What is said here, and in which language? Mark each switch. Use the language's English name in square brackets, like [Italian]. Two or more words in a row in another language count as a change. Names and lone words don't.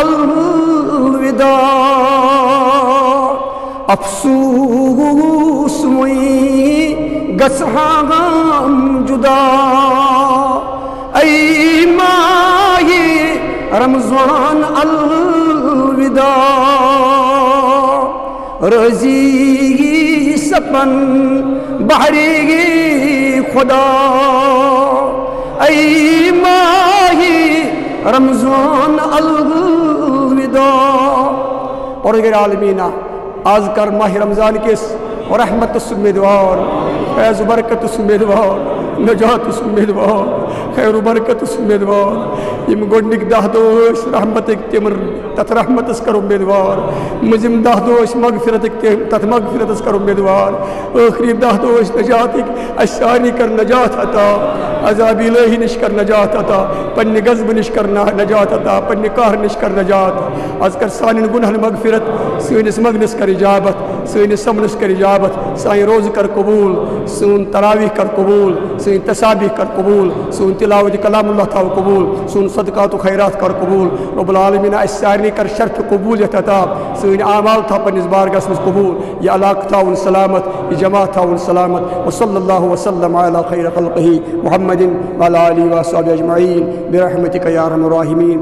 [Kashmiri] الوداع افسوس گژھم جدا ای ماہ رمضان الوداع رضی سپن بہرے خدا ای ماہ رمضان الوداع پروردگار عالمین آز کر ماہ رمضان کس رحمت امیدوار فیض و برکت امیدوار نجات امیدوار خیر و برکت امیدوار یم گوڈنک 10 دۄہ رحمت تمر تت رحمت کر امیدوار مزم 10 دۄہ مغفرت تت مغفرت کر امیدوار آخری 10 دۄہ نجات ساری کر نجات عطا عذاب الہی نش کر نجات عطا پنہ غضب نش کر نجات عطا پنہ قہر نش کر نجات از کر سانن گناہن مغفرت سینس مگنس کر اجابت سینس سمنس کر اجابت سائیں روز کر قبول سون تراویح کر قبول سین تسابیح کر قبول سون تلاوت کلام اللہ تھا قبول سون صدقات و خیرات کر قبول [Arabic] رب العالمین [Kashmiri] اس سارنی کر شرط قبولیت عطا سین اعمال تھا پنس بارگاہس مز قبول یہ علاقہ تھا سلامت یہ جماعت تھا سلامت [Arabic] وصلی اللہ وسلم علی خیر خلقہ محمد وعلی آلہ وصحبہ اجمعین برحمتک یا ارحم الراحمین.